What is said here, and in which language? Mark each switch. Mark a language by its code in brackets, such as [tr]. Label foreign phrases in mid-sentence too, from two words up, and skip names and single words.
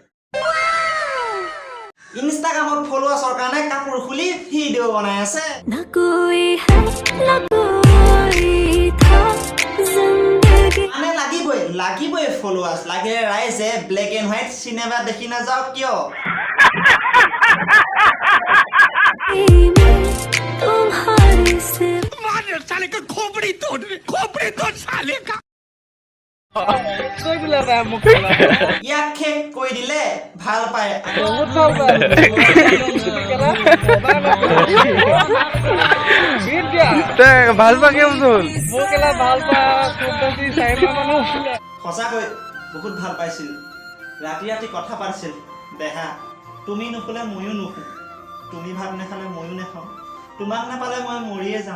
[as] ইনষ্টাগ্ৰামত ফলোৱাৰ্ছৰ কাৰণে কাপোৰ খুলি ভিডিঅ' বনাই আছে মানে লাগিবই ফলোৱাৰ্ছ লাগে ৰাইজে [en] black and white [as] চিনেমা দেখি নাযাওক কিয় [hi] साले का खोपड़ी तोड़ साले का [as] ইয়াক শেষ কৈ দিলে ভাল পায় সঁচাকৈ বহুত ভাল পাইছিল ৰাতি কথা পাতিছিল দেহা তুমি নুশুলে ময়ো নুশু তুমি ভাত নাখালে ময়ো নাখাওঁ তোমাক নাপালে মই মৰিয়ে যাম